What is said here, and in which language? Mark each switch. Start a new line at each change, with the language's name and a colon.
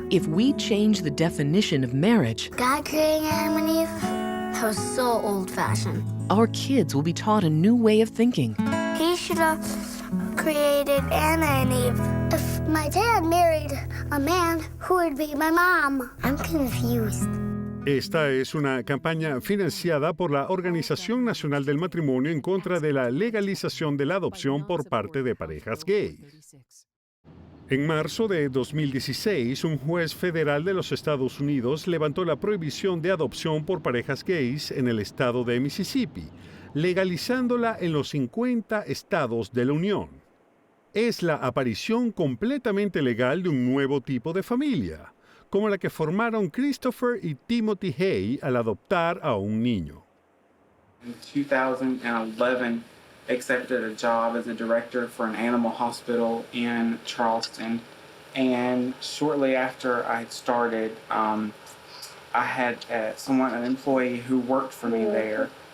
English: If we change the definition of marriage, God creating Adam and Eve, that was so old-fashioned. our kids will be taught a new way of thinking. He should have created Anna and Eve. If my dad married a man, who would be my mom? I'm confused.
Spanish: Esta es una campaña financiada por la Organización Nacional del Matrimonio en contra de la legalización de la adopción por parte de parejas gays. En marzo de 2016, un juez federal de los Estados Unidos levantó la prohibición de adopción por parejas gays en el estado de Mississippi, legalizándola en los 50 estados de la Unión. Es la aparición completamente legal de un nuevo tipo de familia, como la que formaron Christopher y Timothy Hay al adoptar a un niño.
English: In 2011, accepted a job as a director for an animal hospital in Charleston. And shortly after I started, I had an employee who worked for me there.